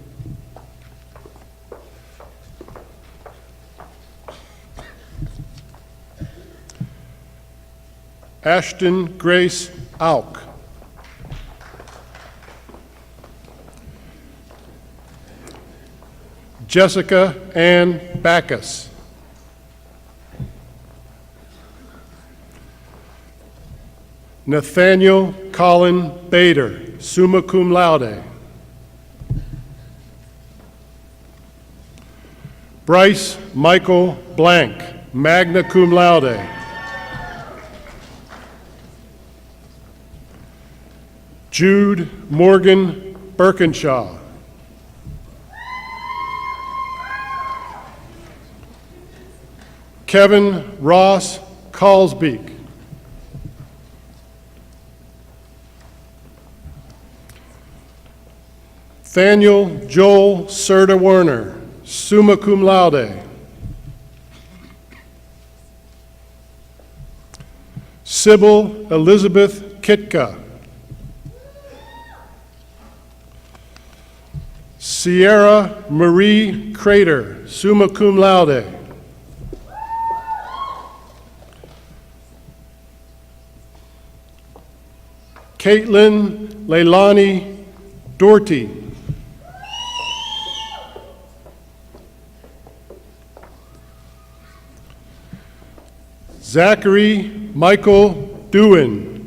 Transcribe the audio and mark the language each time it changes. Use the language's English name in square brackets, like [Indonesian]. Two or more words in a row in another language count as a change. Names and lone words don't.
[English] Ashton Grace Auk. Jessica Ann Backus. Nathaniel Colin Bader, [Latin] summa cum laude. [English] Bryce Michael Blank, [Latin] magna cum laude. [English] Jude Morgan Birkinshaw. Kevin Ross Kalsbeek. Nathaniel Joel Serta Werner, [Latin] summa cum laude. [English] Sybil Elizabeth Kitka. Sierra Marie Crater, [Latin] summa cum laude. [English] Caitlin Leilani Doherty. Zachary Michael Dewin.